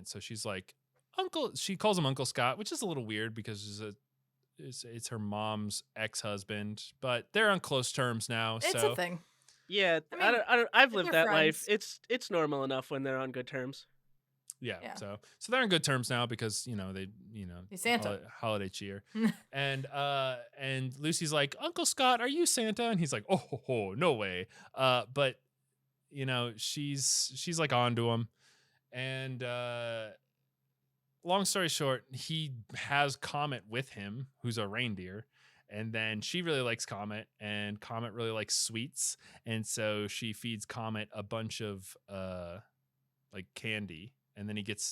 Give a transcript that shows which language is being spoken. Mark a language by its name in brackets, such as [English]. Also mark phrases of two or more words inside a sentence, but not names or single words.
[English] So she's like, she calls him Uncle Scott, which is a little weird because it's her mom's ex-husband, but they're on close terms now. It's a thing. Yeah. I've lived that life. It's normal enough when they're on good terms. Yeah. So they're in good terms now because He's Santa. holiday cheer, and Lucy's like, Uncle Scott, are you Santa? And he's like, oh ho, ho, no way. But she's like onto him, and long story short, he has Comet with him, who's a reindeer. And then she really likes Comet, and Comet really likes sweets, and so she feeds Comet a bunch of like candy, and then he gets